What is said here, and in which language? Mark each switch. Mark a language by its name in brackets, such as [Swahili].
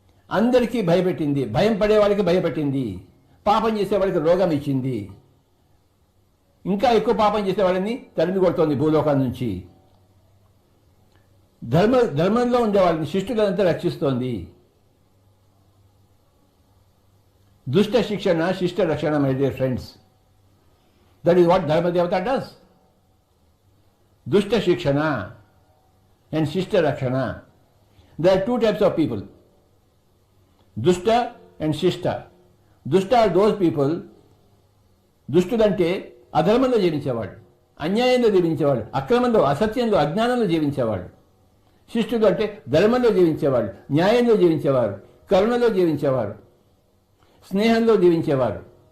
[Telugu] అందరికీ భయపెట్టింది, భయం పడే వాళ్ళకి భయపెట్టింది, పాపం చేసే వాళ్ళకి రోగం ఇచ్చింది, ఇంకా ఎక్కువ పాపం చేసే వాళ్ళని తరిమి కొడుతోంది భూలోకాల నుంచి. ధర్మంలో ఉండే వాళ్ళని, శిష్టులంతా రక్షిస్తోంది. దుష్ట శిక్షణ, శిష్ట రక్షణ, [English] My dear friends. That is what Dharmadevata does. దుష్ట శిక్షణ and shishta rakshana. There are two types of people, dushta and shishta. Dushta are those people, [Telugu] దుష్టులంటే అధర్మంలో జీవించేవాడు, అన్యాయంలో జీవించేవాడు, అక్రమంలో, అసత్యంలో, అజ్ఞానంలో జీవించేవాడు. శిష్టుడు అంటే ధర్మంలో జీవించేవాడు, న్యాయంలో జీవించేవారు, కరుణలో జీవించేవారు, స్నేహంలో జీవించేవారు.